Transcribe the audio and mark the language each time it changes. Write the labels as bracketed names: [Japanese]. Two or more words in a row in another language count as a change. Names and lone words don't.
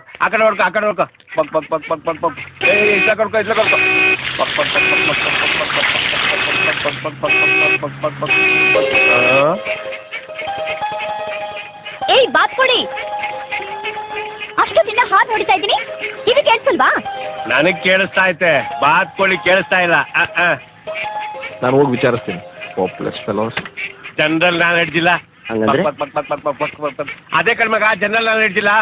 [Kannada] ಆ ಕಡೆ ಹೊಡ್ಕೊ ಪಕ್ ಪಕ್ ಪಕ್ ಪಕ್ ಪಕ್ ಪಕ್ ಇಟ್ಲ ಕೊಡ್ಕೊ ಪಕ್ ಪಕ್ ಪಕ್ ಪಕ್ ಪಕ್ ಪಕ್ ಪಕ್ ಪಕ್ ಏಯ್ ಬಾತ್ ಕೊಡಿ. ಅಷ್ಟೊತ್ತಿಂದ ಹಾಡು ನೋಡ್ತಾ ಇದ್ದೀನಿ, ಕಿವಿ ಕೇಳಿಸಲ್ವಾ? ನನಗೆ ಕೇಳಿಸ್ತಾ ಐತೆ, ಬಾತ್ ಕೋಳಿ ಕೇಳಿಸ್ತಾ ಇಲ್ಲ. ನಾನು ಹೋಗಿ ವಿಚಾರಿಸ್ತೀನಿ. [English] hopeless fellows. general knowledge [Kannada] ಇಲ್ಲ. ಹಂಗಂದ್ರೆ ಅದೇ ಕಣ್ಮಗ [English] general knowledge [Kannada] ಇಲ್ಲ.